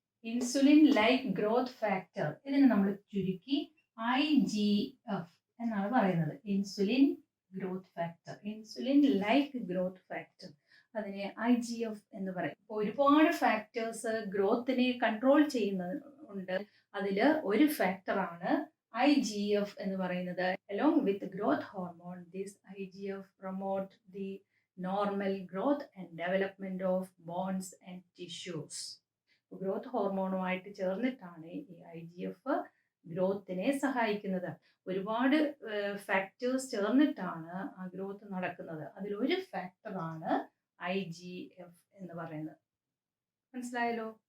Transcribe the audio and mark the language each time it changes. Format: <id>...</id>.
<ml>Insulin like growth factor, ഇതിനെ നമ്മൾ ചുരുക്കി IGF എന്നാണ് പറയുന്നത്. Insulin growth factor, insulin like growth factor, അതിനെ IGF എന്ന് പറയും. അപ്പോൾ ഒരുപാട് ഫാക്ടേഴ്സ് ഗ്രോത്തിനെ കൺട്രോൾ ചെയ്യുന്നുണ്ട്. അതിൽ ഒരു ഫാക്ടറാണ് IGF എന്ന് പറയുന്നത്.</ml> <en>Along with growth hormone, this IGF promote the normal growth and development of bones and tissues.</en> <ml>Growth ഹോർമോണുമായിട്ട് ചേർന്നിട്ടാണ് ഈ IGF ഗ്രോത്തിനെ സഹായിക്കുന്നത്. ഒരുപാട് ഫാക്ടേഴ്സ് ചേർന്നിട്ടാണ് ആ ഗ്രോത്ത് നടക്കുന്നത്. അതിലൊരു ഫാക്ടറാണ് IGF എന്ന് പറയുന്നത്. മനസ്സിലായല്ലോ?</ml>